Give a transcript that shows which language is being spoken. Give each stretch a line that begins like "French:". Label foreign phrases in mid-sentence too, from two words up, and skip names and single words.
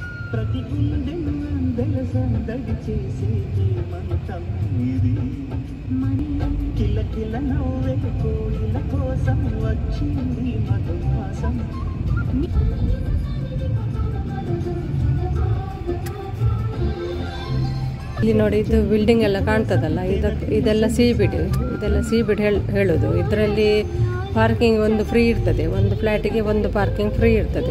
Telugu: ప్రతి గుండెను అందెల సందడి చేసేది మంతం ఇది కిలకిల నవ్వే కోయిల కోసం వచ్చింది మధుమాసం
Kannada: ಇಲ್ಲಿ ನೋಡಿ ಇದು ಬಿಲ್ಡಿಂಗ್ ಎಲ್ಲ ಕಾಣ್ತದಲ್ಲ, ಇದೆಲ್ಲ ಸೀಬಿಡ್, ಇದೆಲ್ಲ ಸೀಬಿಡ್ ಹೇಳೋದು. ಇದರಲ್ಲಿ ಪಾರ್ಕಿಂಗ್ ಒಂದು ಫ್ರೀ ಇರ್ತದೆ, ಒಂದು ಫ್ಲ್ಯಾಟಿಗೆ ಒಂದು
English: parking free
Kannada: ಇರ್ತದೆ.